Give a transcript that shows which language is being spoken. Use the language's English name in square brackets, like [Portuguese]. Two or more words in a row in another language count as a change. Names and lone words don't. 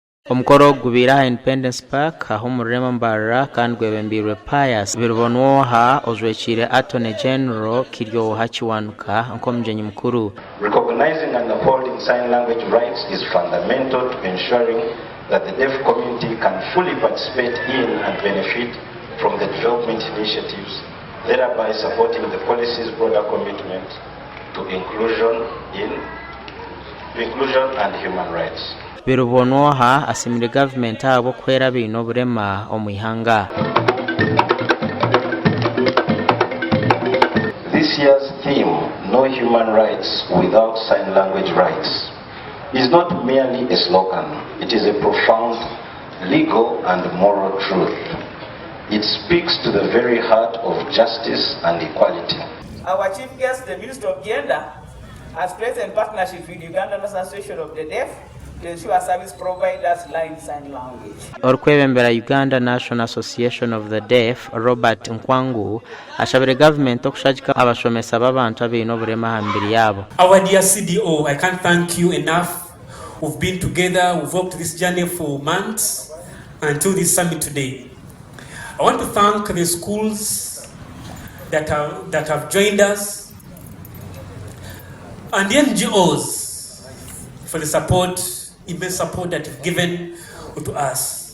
[Nyankole] Omukoro gubira Independence Park aho murema Mbarara kandi gwebembirwe pious birubonwoha ozwekire [English] Attorney General [Nyankole] kiryoha kiwanuka nkomjenyi mukuru. [English] Recognizing and upholding sign language rights is fundamental to ensuring that the deaf community can fully participate in and benefit from the development initiatives, thereby supporting the policy's broader commitment to inclusion and human rights. [Nyankole] Birubonwoha asimire government abo kwera bino burema omwihanga. [English] This year's theme, No Human Rights Without Sign Language Rights, is not merely a slogan. It is a profound legal and moral truth. It speaks to the very heart of justice and equality. Our chief guest, the Minister of Gender, has placed in partnership with Ugandan Association of the Deaf to ensure service providers learn sign language. [Nyankole] Orukwebembera Uganda National Association of the Deaf, Robert Nkwangu, ashabire government okushajika abashomesa b'abantu abino burema hambiri yabo. [English] Our dear CDO, I can't thank you enough. We've been together, we've walked this journey for months until this summit today. I want to thank the schools that have joined us and the NGOs for the support, immense support that you've given to us.